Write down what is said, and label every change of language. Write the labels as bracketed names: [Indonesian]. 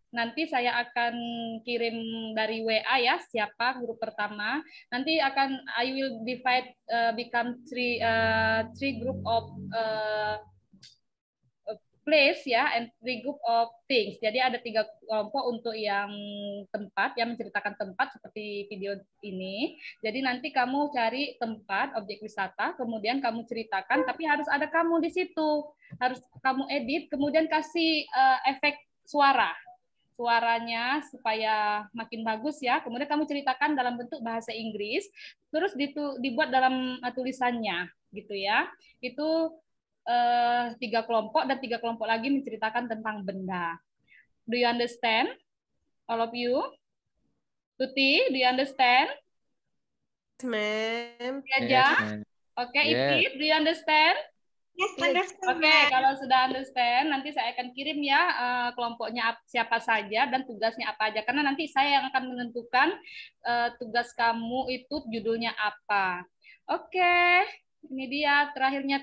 [Indonesian] Nanti saya akan kirim dari WA ya, siapa grup pertama. Nanti [English] I will divide become three group of place ya, and 3 group of things. [Indonesian] Jadi ada 3 kelompok untuk yang tempat, yang menceritakan tempat seperti video ini. Jadi nanti kamu cari tempat, objek wisata, kemudian kamu ceritakan, tapi harus ada kamu di situ. Harus kamu edit, kemudian kasih efek suaranya supaya makin bagus ya. Kemudian kamu ceritakan dalam bentuk bahasa Inggris, terus dibuat dalam tulisannya gitu ya. Itu 3 kelompok dan 3 kelompok lagi menceritakan tentang benda. [English] Do you understand? All of you? Tuti, do you understand? Yes, ma'am. Ya, oke, Ipit, do you understand? Yes, understand. [Indonesian] Oke, kalau sudah understand, nanti saya akan kirim ya kelompoknya siapa saja dan tugasnya apa aja. Karena nanti saya yang akan menentukan tugas kamu itu judulnya apa. Oke, ini dia terakhirnya.